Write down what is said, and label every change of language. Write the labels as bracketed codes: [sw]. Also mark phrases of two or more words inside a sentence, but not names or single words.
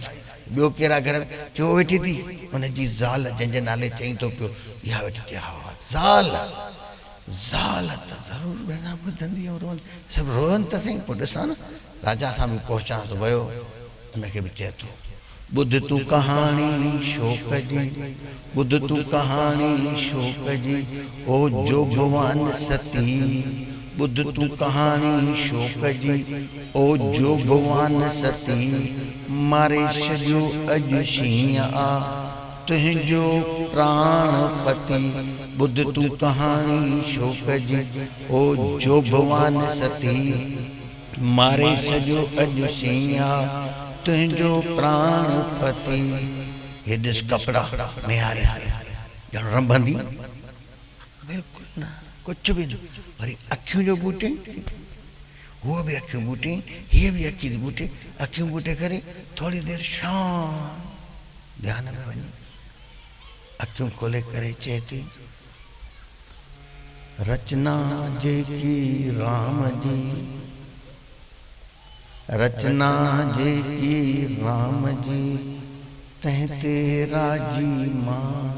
[sd] ॿियो केरु आहे घर में, चयो वेठी थी हुनजी ज़ाल, जंहिंजे नाले चई थो पियो, इहा वेठी थी। हा ज़ाल, ज़ाल त ज़रूरु भेणा ॿुधंदी ऐं रोहंदी, सभु रोहनि त सही। पोइ ॾिसां न राजा सां बि पहुचां थो वियो, उनखे बि चए थो, ॿुध तूं कहाणी शोक जी, ॿुध तूं कहाणी शोक जी, ओ जोगवान सती। ॿुध तूं कहाणी शोक जी, ओ जोगवान सती, मारे छॾियो अॼु शींहं आ, तुंहिंजो प्राण पति। ॿुध तूं कहाणी शोक जी, ओ जोगवान सती, मारे छॾियो अॼु शींहं, तुंहिंजो प्राण पति। हे ॾिस कपिड़ा निहारे ॼण रंभंदी, बिल्कुलु न, कुझु बि न। वरी अखियूं जो ॿूटे, उहो बि अखियूं ॿूटे, हीअ बि अखियूं ॿूटे, अखियूं ॿूटे करे थोरी देरि शांति ध्यान में वञी अखियूं खोले करे चए थी, रचना जेकी राम जी, रचना जेकी राम जी, तंहिं ते राजी मां।